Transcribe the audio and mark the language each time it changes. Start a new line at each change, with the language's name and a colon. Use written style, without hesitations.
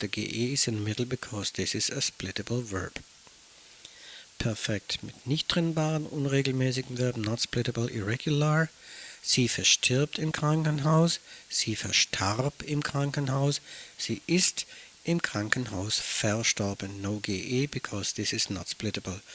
English: The ge is in the middle because this is a splittable verb.
German: Perfekt mit nicht trennbaren, unregelmäßigen Verben,
English: not splittable, irregular.
German: Sie verstirbt im Krankenhaus. Sie verstarb im Krankenhaus. Sie ist im Krankenhaus verstorben.
English: No ge because this is not splittable.